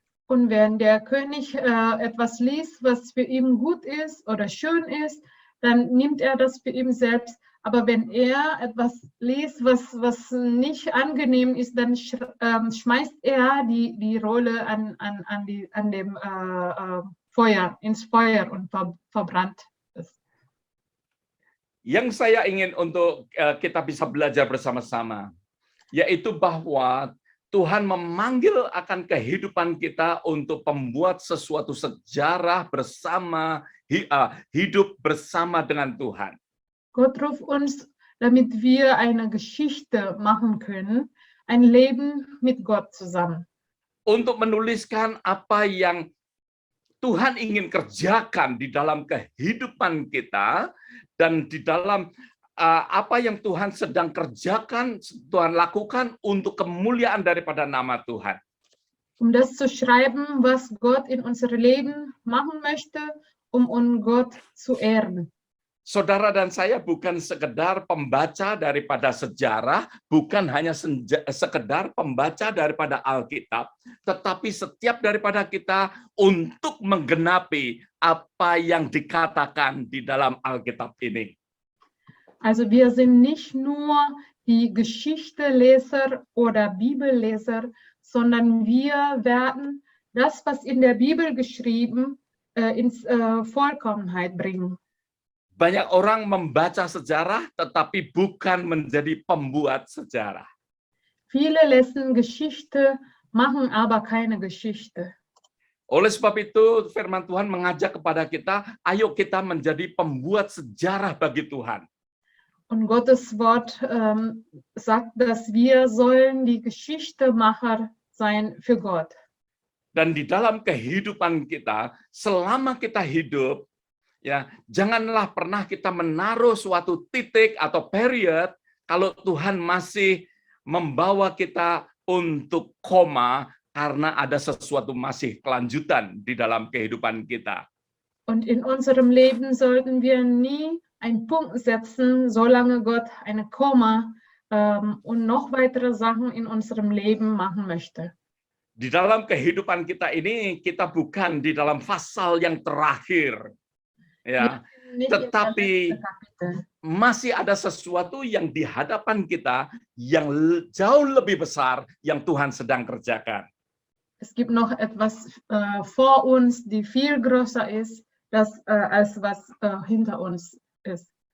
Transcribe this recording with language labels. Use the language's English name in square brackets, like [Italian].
[German] Und wenn der König etwas liest, was für ihn gut ist oder schön ist, dann nimmt er das für ihn selbst, Aber wenn er etwas liest, was nicht angenehm ist, dann schmeißt er die Rolle an dem Feuer, ins Feuer und verbrannt es. [Indonesian] Yang saya ingin untuk kita bisa belajar bersama-sama, yaitu bahwa Tuhan memanggil akan kehidupan kita untuk membuat sesuatu sejarah bersama, hidup bersama dengan Tuhan. [German] Gott ruft uns, damit wir eine Geschichte machen können, ein Leben mit Gott zusammen. [Indonesian] Untuk menuliskan apa yang Tuhan ingin kerjakan di dalam kehidupan kita dan di dalam apa yang Tuhan sedang kerjakan, Tuhan lakukan untuk kemuliaan daripada nama Tuhan. [German] Das zu schreiben, was Gott in unser Leben machen möchte, Gott zu ehren. [Indonesian] Saudara dan saya bukan sekedar pembaca daripada sejarah, bukan hanya sekedar pembaca daripada Alkitab, tetapi setiap daripada kita untuk menggenapi apa yang dikatakan di dalam Alkitab ini. [German] Also wir sind nicht nur die Geschichteleser oder Bibelleser, sondern wir werden das, was in der Bibel geschrieben, ins Vollkommenheit bringen. [Indonesian] Banyak orang membaca sejarah tetapi bukan menjadi pembuat sejarah. [German] Viele lesen Geschichte, machen aber keine Geschichte. [Indonesian] Oleh sebab itu firman Tuhan mengajak kepada kita, ayo kita menjadi pembuat sejarah bagi Tuhan. [German] Und Gottes Wort sagt, dass wir sollen die Geschichtemacher sein für Gott. [Indonesian] Dan di dalam kehidupan kita, selama kita hidup, ya, janganlah pernah kita menaruh suatu titik atau period kalau Tuhan masih membawa kita untuk koma karena ada sesuatu masih kelanjutan di dalam kehidupan kita. [German] Und in unserem Leben sollten wir nie einen Punkt setzen, solange Gott eine Komma und noch weitere Sachen in unserem Leben machen möchte. [Indonesian] Di dalam kehidupan kita ini, kita bukan di dalam fasal yang terakhir. Ya, tetapi masih ada sesuatu yang di hadapan kita yang jauh lebih besar yang Tuhan sedang kerjakan. [German] Es gibt noch etwas vor uns, die viel größer ist, als was hinter uns ist.